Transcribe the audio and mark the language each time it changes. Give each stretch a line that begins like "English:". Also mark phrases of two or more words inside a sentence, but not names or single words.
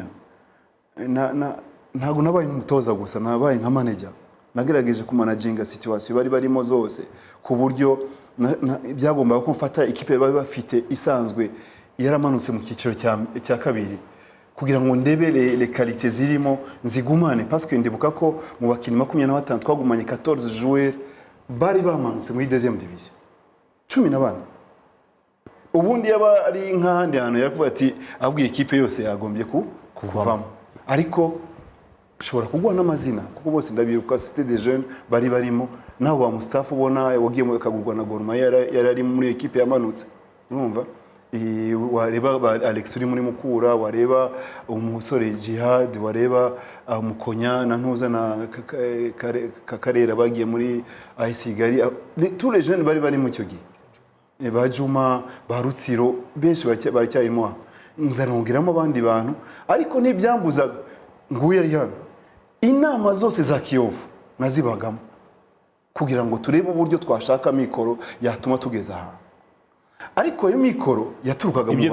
Kinyarwanda: Ntago nabaye umutoza gusa, nabaye nka manager. Nagerageje kumanaginga situation bari barimo zose ku buryo byagombaga ko mfata ikipe bari bafite isanzwe yaramanutse mu cyiciro cya kabiri kugira ngo ndebere
French: les qualités
Kinyarwanda: zirimo nzigumane,
French: parce que
Kinyarwanda: ndibuka ko mu bakinnyi 25 twagumanye 14 joueurs bari bamanutse muri
French: deuxième division
Kinyarwanda: 14. Ubundi yaba ari nk'ahandi hantu yakuvuga ati abwiye ikipe yose yagombye kuvamo, ariko ushobora kuguha n'amazina kuko bose ndabiruka
French: c'était des jeunes
Kinyarwanda: bari barimo, naho ba Mustafa ubona wagiye mu kagurwa na Gor Mahia yari muri equipe yamanutse, urumva wareba Alex uri muri Mukura, wareba umusore Jihad, wareba Mukonya na Ntuza na Kakarera bagiye muri AS Kigali,
French: tous les jeunes
Kinyarwanda: bari mu cyo gihe, ba Juma, ba Rutsiro benshi baracyarimo, nzanongeramo abandi bantu, ariko ntibyambuzaga nguye ari hano. Inama zose za Kiyovu nazibagamo kugira ngo turebe uburyo twashaka mikoro yatuma tugeza aha, ariko iyo mikoro yaturukaga mu